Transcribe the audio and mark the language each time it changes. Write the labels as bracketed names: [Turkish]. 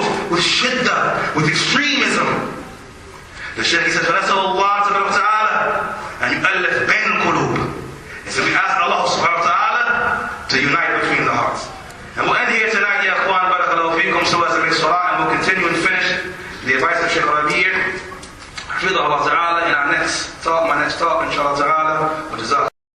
[English] with shiddah, with extremism. The Shaykh says, [Arabic] فَنَسَلُ اللَّهَ تَعَالَى أَنْ يُؤَلِّفْ بَيْنَ الْقُلُوبِ. [English] And so we ask Allah subhanahu wa ta'ala to unite between the hearts. And we'll end here tonight, ya akhwan, barakallahu feekum, so as to make salah, and we'll continue and finish the advice of Shaykh Rabi' حفظه Allah ta'ala in our next talk, inshallah ta'ala.